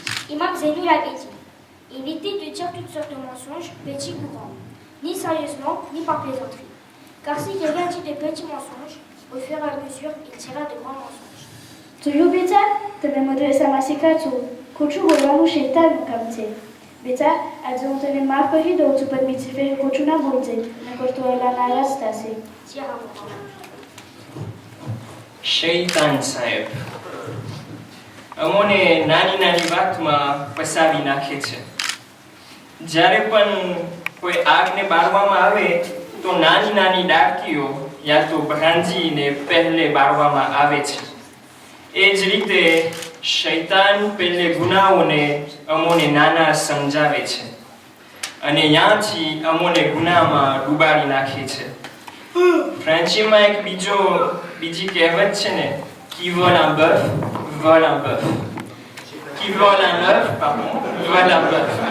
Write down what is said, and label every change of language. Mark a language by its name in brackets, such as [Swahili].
[French] Imam Zénul avait dit « Évitez de dire toutes sortes de mensonges, petits ou grands, ni sérieusement, ni par plaisanterie. Car si quelqu'un dit de petits mensonges, au fur et à mesure, il dira de grands mensonges. » [Gujarati] જોયું બેટા, તમે મદ્રેસામાં શીખાડશો ખોટું બોલવાનું શેતાનનું કામ છે. બેટા, આજે હું તને માફ કરી દઉં છું, પણ બીજી ફેર ખોટું ના બોલજે, નકર તો એલા નારાજ થશે. [French] Dire à mon papa. [Gujarati] શૈતાન સાહેબ અમોને નાની નાની વાતમાં ફસાવી નાખે છે. જ્યારે પણ કોઈ આગને બાળવામાં આવે તો નાની નાની ડાળકીઓ યા તો ભાંજીને પહેલે બાળવામાં આવે છે. એ જ રીતે શૈતાન પહેલે ગુનાઓને અમોને નાના સમજાવે છે અને ત્યાંથી અમોને ગુનામાં ડૂબાડી નાખે છે. ફ્રેન્ચીમાં એક બીજી કહેવત છે ને, [French] qui vole un bœuf, vole un bœuf. Qui vole un œuf, pardon, vole un bœuf.